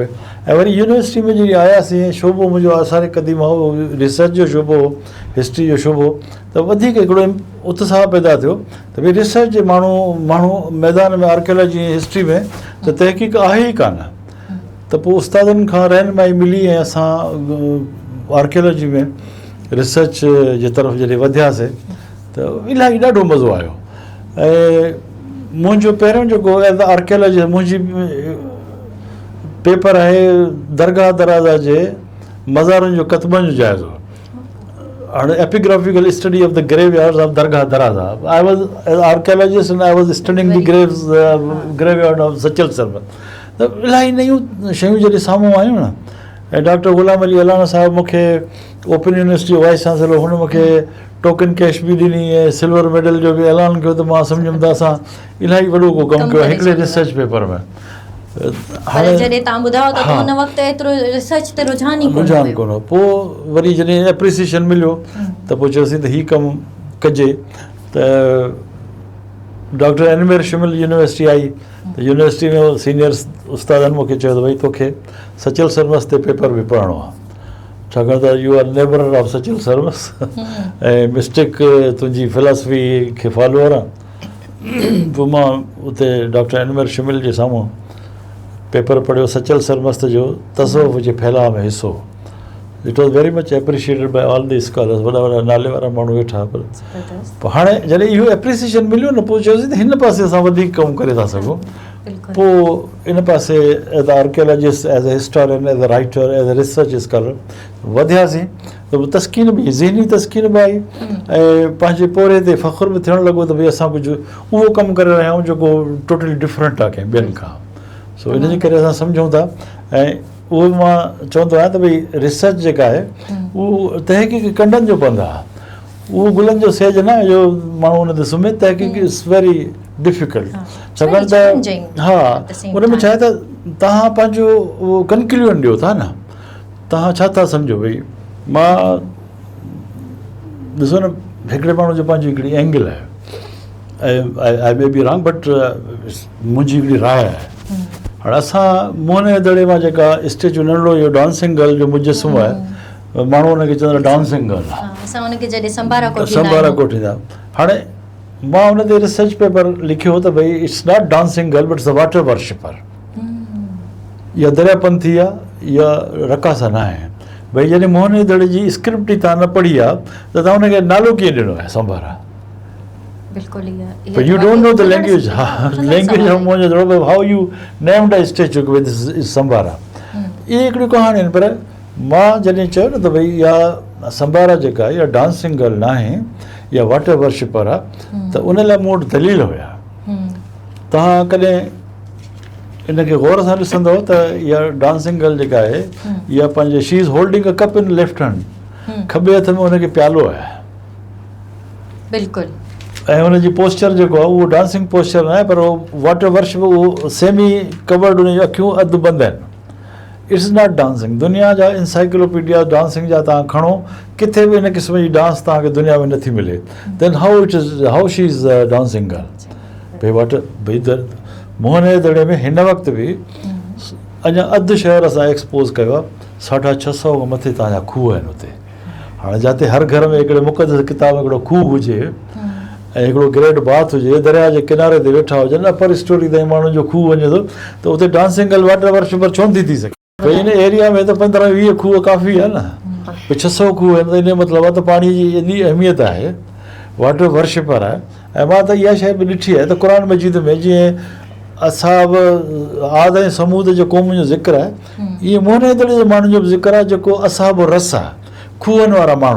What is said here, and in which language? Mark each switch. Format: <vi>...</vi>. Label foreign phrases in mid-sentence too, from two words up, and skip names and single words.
<sd>ऐं वरी यूनिवर्सिटी में जॾहिं आयासीं, शोबो मुंहिंजो आसार क़दीमा हो, रिसर्च जो शोबो हो, हिस्ट्री जो शोबो, त वधीक हिकिड़ो उत्साह पैदा थियो त भई रिसर्च जे माण्हू मैदान में आर्कियोलॉजी ऐं हिस्ट्री में त तहक़ीक़ आहे ई कान, त पोइ उस्तादनि खां रहनुमाई मिली ऐं असां आर्कियोलॉजी में रिसर्च जे तरफ़ जॾहिं वधियासीं त इलाही ॾाढो मज़ो आयो। ऐं मुंहिंजो पहिरियों जेको</sd> <en>as archaeology</en> <sd>मुंहिंजी पेपर आहे दरगाह दराज़ा जे मज़ारनि जो कतबनि जो जाइज़ो, हाणे</sd> <en>epigraphical study of the graveyards of Dargah Daraza. I was as archaeologist and I was studying the graveyard of Sachal Sarbat.</en> <sd>त इलाही नयूं शयूं जॾहिं साम्हूं आयूं न, ऐं डॉक्टर ग़ुलाम अली अलाना साहिबु मूंखे ओपन यूनिवर्सिटी जो</sd> <en>vice chancellor,</en> <sd>हुन मूंखे</sd> <en>token cash</en> <sd>बि ॾिनी ऐं</sd> <en>silver medal</en> <sd>जो बि ऐलान कयो, त मां सम्झुमि त असां इलाही वॾो को कमु कयो हिकिड़े</sd> <en>research paper</en> <sd>में। हाणे जॾहिं तव्हां ॿुधायो त हुन वक़्तु एतिरो रिसर्च ते रुझान कोन हो। पोइ वरी जॾहिं एप्रिसिएशन मिलियो त पोइ चयोसीं त हीउ कमु कजे, त डॉक्टर एनमेर शिमिल यूनिवर्सिटी आई, त यूनिवर्सिटी में सीनियर उस्तादनि मूंखे चयो त भई तोखे सचल सरमस ते पेपर बि पढ़णो आहे, छाकाणि त</sd> <en>you are neighbour of Sachal Sarmas</en> <sd>ऐं मिस्टेक तुंहिंजी फिलासफी खे फॉलोअर आहे। पोइ मां उते डॉक्टर एनमेर शिमिल जे साम्हूं पेपर पढ़ियो, सचल सरमस्त जो तसव्वुफ़ जे फैलाव में हिसो।</sd> <en>it was very much appreciated by all the scholars,</en> <sd>वॾा वॾा नाले वारा माण्हू वेठा। पर पोइ हाणे जॾहिं इहो एप्रिसिएशन मिलियो न, पोइ चयोसीं त हिन पासे असां वधीक कमु करे था सघूं। पोइ इन पासे</sd> <en>as a archaeologist, as a historian, as a writer, as a research scholar</en> <sd>वधियासीं, त तस्कीन बि ज़हनी तस्कीन बि आई ऐं पंहिंजे पोरे ते फ़ख़ुरु बि थियणु लॻो त भई असां कुझु उहो कमु करे रहिया आहियूं जेको</sd> <en>totally different</en> <sd>आहे कंहिं ॿियनि खां। सो इन जे करे असां सम्झूं था, ऐं उहो मां चवंदो आहियां त भई रिसर्च जेका आहे उहो तहक़ीक़ कंडनि जो पंधु आहे, उहो गुलनि जो सेज न जो माण्हू हुन ते सुम्हे।</sd> <en>tahqeeq is very difficult,</en> <sd>छाकाणि त हा उन में छा आहे त तव्हां पंहिंजो उहो कंक्लूजन ॾियो था न, तव्हां छा था सम्झो। भई मां ॾिसो न, हिकिड़े माण्हू जो पंहिंजी हिकिड़ी एंगल आहे, ऐं</sd> <en>I may be wrong, but</en> <sd>मुंहिंजी हिकिड़ी राय आहे। हाणे असां मोहन दड़े मां जेका स्टेचू नंढड़ो इहो</sd> <en>dancing girl</en> <sd>जो मुजस्समो आहे, माण्हू हुनखे चवंदा</sd> <en>dancing girl,</en> <sd>असां हुनखे जॾहिं संभारा कोठींदा। हाणे मां हुन ते</sd> <en>research paper</en> <sd>लिखियो त भई</sd> <en>it's not dancing girl but it's a water worshipper,</en> <sd>या दरियापंथी आहे या रकासा न आहे। भई जॾहिं मोहन दड़े जी स्क्रिप्ट ई तव्हां न पढ़ी आहे त तव्हां हुनखे नालो कीअं ॾिनो आहे संभारा।</sd> <en>But you don't know the language. Language of Mohenjo Daro, how you named a statue with Sambara.</en> <sd>ये हिकिड़ी कहाणी आहिनि, पर मां जॾहिं चयो न त भई इहा संभारा जेका आहे इहा</sd> <en>dancing girl</en> <sd>न आहे, या</sd> <en>water worshipper</en> <sd>आहे, त उन लाइ मूं वटि दलील हुया। तव्हां कॾहिं इनखे गौर सां ॾिसंदव त इहा</sd> <en>dancing girl</en> <sd>जेका आहे इहा पंहिंजे</sd> <en>she is holding a cup in left hand,</en> <sd>खॿे हथ में हुनखे प्यालो आहे। बिल्कुलु। ऐं हुनजी पोस्चर जेको आहे उहो</sd> <en>dancing posture</en> <sd>न आहे, पर उहो</sd> <en>water worship,</en> <sd>उहो</sd> <en>semi covered,</en> <sd>हुनजूं अखियूं अधु बंदि आहिनि।</sd> <en>it's not dancing.</en> <sd>दुनिया जा इंसाइक्लोपीडिया डांसिंग जा तव्हां खणो, किथे बि इन क़िस्म जी डांस तव्हांखे दुनिया में नथी मिले।</sd> <en>then how she is dancing girl.</en> <sd>भई वाटर, भई मोहन जे दड़े में हिन वक़्तु बि अञा अधु शहर असां एक्सपोज़ कयो आहे, 650 खां मथे तव्हांजा खूह आहिनि हुते। हाणे जिते हर घर में हिकिड़े मुक़दस किताब हिकिड़ो खूह हुजे ऐं हिकिड़ो</sd> <en>great bath</en> <sd>हुजे, दरिया जे किनारे ते वेठा हुजनि,</sd> <en>upper storey</en> <sd>ताईं माण्हुनि जो खूह वञे थो, त उते</sd> <en>dancing girl water worshipper</en> <sd>छो थी सघे? भई इन एरिया में त 15-20 खूह काफ़ी आहे न, 600 खूह आहिनि, त इन जो मतिलबु आहे त पाणी जी एॾी अहमियत आहे,</sd> <en>water worshipper</en> <sd>आहे। ऐं मां त इहा शइ बि ॾिठी आहे त क़ुर मजीद में जीअं असाब आद ऐं समूद जो क़ौम जो ज़िक्र आहे, इहे मोहन जे दड़े जे माण्हुनि जो बि ज़िक्र आहे, जेको असाब रस आहे, खूहनि वारा माण्हू।</sd>